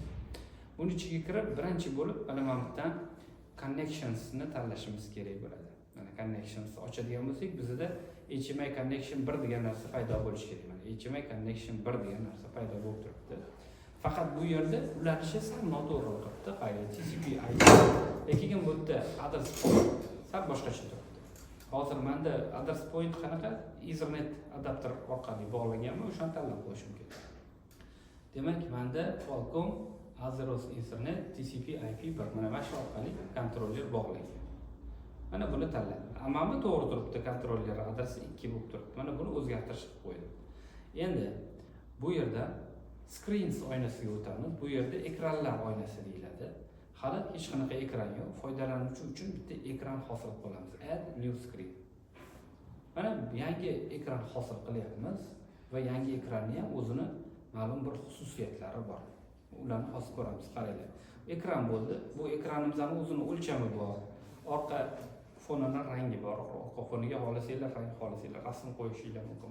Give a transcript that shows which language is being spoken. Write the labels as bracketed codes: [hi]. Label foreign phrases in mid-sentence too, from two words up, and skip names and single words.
[uz] Buni ichiga kirib, birinchi bo'lib mana bundan connections ni tanlashimiz kerak bo'ladi. Mana connections ochadigan bo'lsak, bizda [en] HMI connection [uz] 1 degan narsa paydo bo'lishi kerak. Mana [en] HMI connection [uz] 1 degan narsa paydo bo'lib turibdi. Faqat bu yerda ulanishi sal noto'g'ri turibdi. Qayda TCP/IP. Lekin bu yerda [en] address point [uz] sal boshqacha turibdi. Hozir menda [en] address point [uz] qanaqa? [en] Ethernet adapter [uz] orqali bog'langanmi, o'shani tanlab qo'yishim kerak. Demak, menda Qualcomm Azeros Ethernet TCP/IP 1 mana shu orqali kontroller bog'langan. Mana buni tanladim. Ammamni to'g'ri turibdi, kontroller adresi 2 bo'lib turibdi. Mana buni o'zgartirib qo'ydim. Endi bu yerda screens oynasiga o'tamiz. Bu yerda ekranlar oynasi deyiladi. Hali hech qanaqa ekran yo'q. Foydalanuvchi uchun bitta ekran hosil qilamiz. [en] Add new screen. [uz] Mana yangi ekran hosil qilyapmiz va yangi ekranning ham o'zini ma'lum bir xususiyatlari bor. Ularni hozir ko'ramiz, qaranglar. Ekran bo'ldi. Bu ekranimizning o'zini o'lchami bor. Orqa fonining rangi bor. Orqa foniga xohlasanglar rang, xohlasanglar rasm qo'yishinglar mumkin.